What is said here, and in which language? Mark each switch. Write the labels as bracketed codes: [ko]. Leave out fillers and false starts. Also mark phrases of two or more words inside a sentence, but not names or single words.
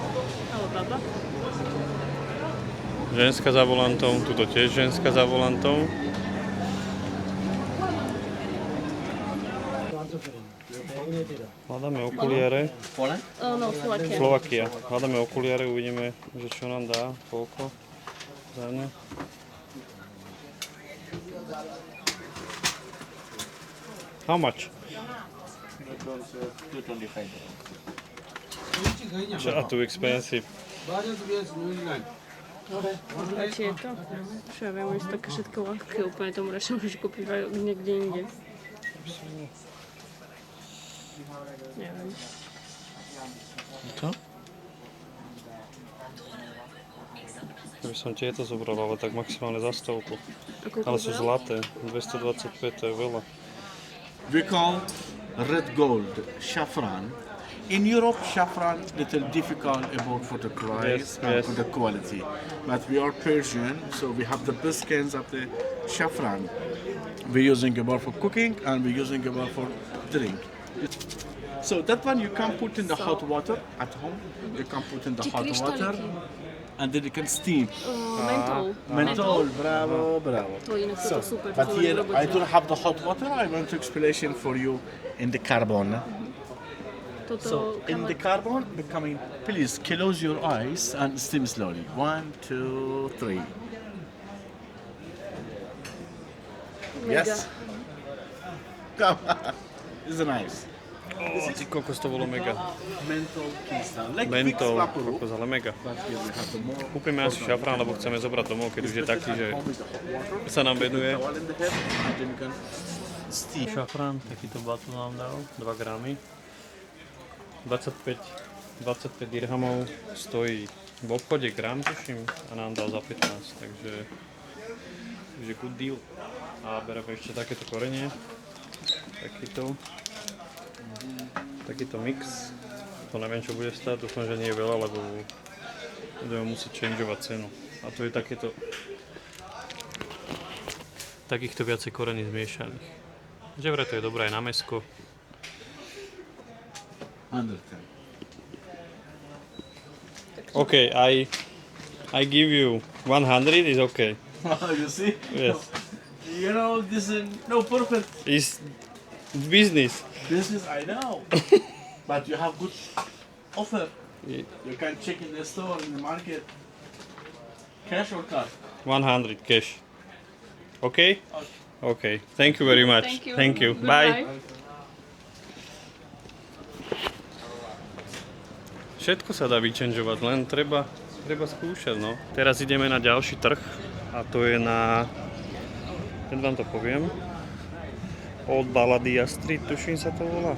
[sk] Ženská za volantom, tuto tiež ženská za volantom. Hľadáme okuliare. Slovakia. Hľadáme okuliare, uvidíme, že čo nám dá, koľko za ne. [en] How much? 225. Too expensive. [sk] Či je to? Čo ja viem, oni sú také všetko ľahké, úplne tomu radšej môžeš kúpiť niekde inde. Neviem. To? Keby som tieto zobral, ale tak maximálne za 100. Ale sú zlaté, 225, to je veľa. [en] We call red gold saffron. In Europe, saffron little difficult about for the price Yes, and yes. for the quality. But we are Persian, so we have the best kinds of the saffron. We're using it for cooking and we're using it for drink. So that one you can put in the hot water at home. You can put in the hot water and then you can steam. [sk] Mentol. [en] Menthol, bravo, bravo. [sk] To inak toto super. [en] But [sk] to [en] here [sk] robotí. [en] I don't have the hot water. I want to explanation for you in the carbon. [sk] Toto [en] So in the carbon, becoming please close your eyes and steam slowly. 1, 2, 3. [sk] mega. [en] Yes. Come on. It's nice. [sk] Ty kokos, to bolo mega. [en] Menthol crystal. Like [sk] Mentol, fix vaporub, kokos, ale mega. [en] but here we have the more. [sk] Kúpime asi šafrán, lebo chceme zobrať domov, keď už je taký, že [en] Home with the hot water. [sk] sa nám venuje. [en] Towel in the head, and then you can steam. [sk] Šafrán, takýto batón nám dal, 2 gramy. 25 dirhamov stojí v obchode gram, tuším, a nám dal za 15, takže [en] good deal. [sk] A bereme ešte takéto korenie, takýto mix. To neviem, čo bude stáť, dúfam, že nie je veľa, lebo budeme musieť changeovať cenu. A to je takýchto viacej korení zmiešaných. Že vraj to je dobré aj na mäsko. [en] 110. Okay, I give you 100 is okay. You see? Yes. You know, this is no perfect It's business. business, I know. But you have good offer. Yeah. You can check in the store, in the market. Cash or card? 100 cash. Okay? Okay. Thank you very much. Thank you. Bye. [sk] Všetko sa dá vyčenžovať, len treba skúšať, no. Teraz ideme na ďalší trh a to je na, keď vám to poviem, Old Balladia Street, tuším sa to volá.